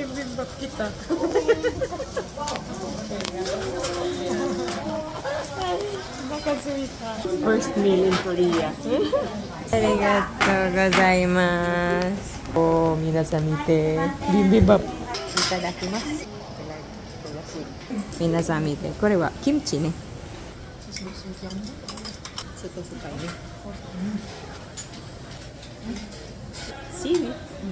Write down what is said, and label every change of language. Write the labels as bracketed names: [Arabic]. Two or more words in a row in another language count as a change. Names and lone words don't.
[Filipino] Bibimbap kita. Nakasweet ha. [English] First meal in Korea. [Japanese] ありがとうございます. Oh, 皆さん見て. Bibimbap. いただきます。皆さん見て. これはキムチね。ちょっと酸っぱいね。シービー。